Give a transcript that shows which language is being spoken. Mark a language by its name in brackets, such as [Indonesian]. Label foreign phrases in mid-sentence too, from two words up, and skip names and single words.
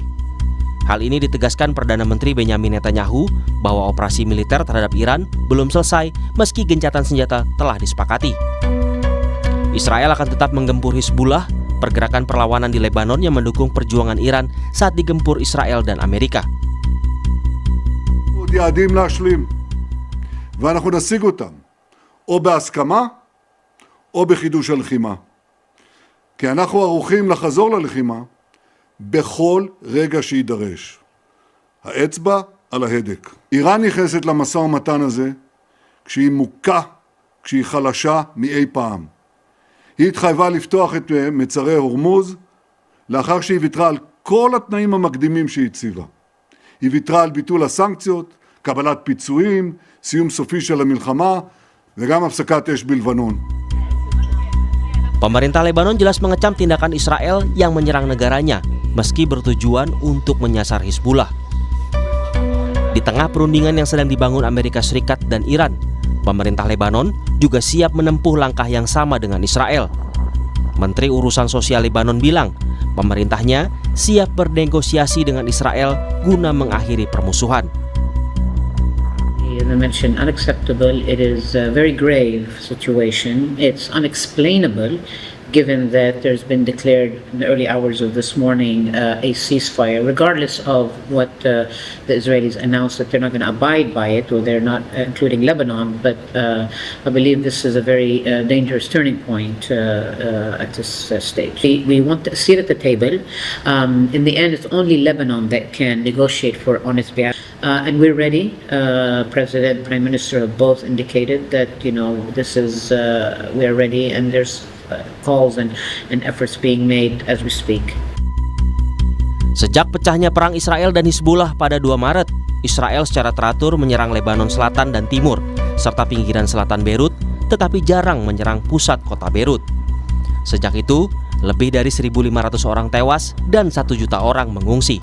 [Indonesian] Hal ini ditegaskan Perdana Menteri Benyamin Netanyahu bahwa operasi militer terhadap Iran belum selesai meski gencatan senjata telah disepakati. Israel akan tetap menggempur Hizbullah, pergerakan perlawanan di Lebanon yang mendukung perjuangan Iran saat digempur Israel dan Amerika. [Hebrew] יעדים להשלים, ואנחנו נשיג אותם, או בהסכמה, או בחידוש הלחימה. כי אנחנו ערוכים לחזור ללחימה בכל רגע שידרש. האצבע על ההדק. איראן נכנסת למשא ומתן הזה כשהיא מוכה, כשהיא חלשה מאי פעם. היא התחייבה לפתוח את מצרי הורמוז לאחר שהיא ויתרה על כל התנאים המקדימים שהיא הציבה. היא ויתרה על ביטול הסנקציות, קבלת פיצויים, סיום סופי של המלחמה וגם הפסקת אש בלבנון. [Indonesian] Pemerintah Lebanon jelas mengecam tindakan Israel yang menyerang negaranya meski bertujuan untuk menyasar Hizbullah. Di tengah perundingan yang sedang dibangun Amerika Serikat dan Iran, pemerintah Lebanon juga siap menempuh langkah yang sama dengan Israel. Menteri Urusan Sosial Lebanon bilang, pemerintahnya siap bernegosiasi dengan Israel guna mengakhiri permusuhan. [English] You mentioned unacceptable. It is a very grave situation. It's unexplainable given that there's been declared in the early hours of this morning a ceasefire, regardless of what the Israelis announced that they're not going to abide by it, or they're not, including Lebanon. But I believe this is a very dangerous turning point at this stage. We want a seat at the table. In the end, it's only Lebanon that can negotiate for honest behalf. And we're ready. President, Prime Minister have both indicated that, this is, we're ready, and there's calls and efforts being made as we speak. [Indonesian] Sejak pecahnya perang Israel dan Hizbullah pada 2 Maret, Israel secara teratur menyerang Lebanon Selatan dan Timur, serta pinggiran selatan Beirut, tetapi jarang menyerang pusat kota Beirut. Sejak itu, lebih dari 1.500 orang tewas dan 1 juta orang mengungsi.